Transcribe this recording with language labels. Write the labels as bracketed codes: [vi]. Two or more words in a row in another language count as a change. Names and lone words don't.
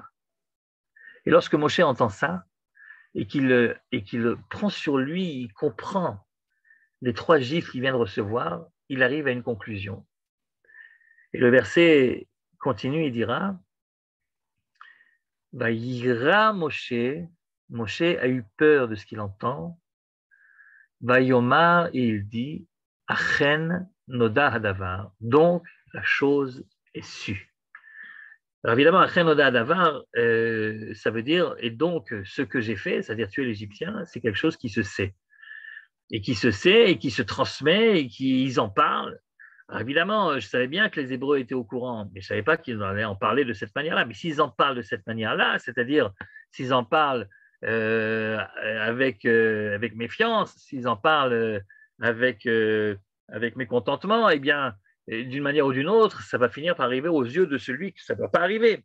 [fr] Et lorsque Moshe entend ça, et qu'il prend sur lui, il comprend les 3 gifles qu'il vient de recevoir, il arrive à une conclusion. Et le verset continue, il dira, [he] ויירא משה, [fr] Moshe a eu peur de ce qu'il entend, Vayomar, et il dit, [he] אכן נודע הדבר, [fr] donc la chose est sue. Alors évidemment, [he] אכן נודע הדבר, [fr] ça veut dire, et donc ce que j'ai fait, c'est-à-dire tuer l'Égyptien, c'est quelque chose qui se sait. Et qui se sait, et qui se transmet, et qu'ils en parlent. Alors évidemment, je savais bien que les Hébreux étaient au courant, mais je ne savais pas qu'ils allaient en parler de cette manière-là. Mais s'ils en parlent de cette manière-là, c'est-à-dire s'ils en parlent avec méfiance, s'ils en parlent avec mécontentement, eh bien, Et d'une manière ou d'une autre, ça va finir par arriver aux yeux de celui que ça ne doit pas arriver.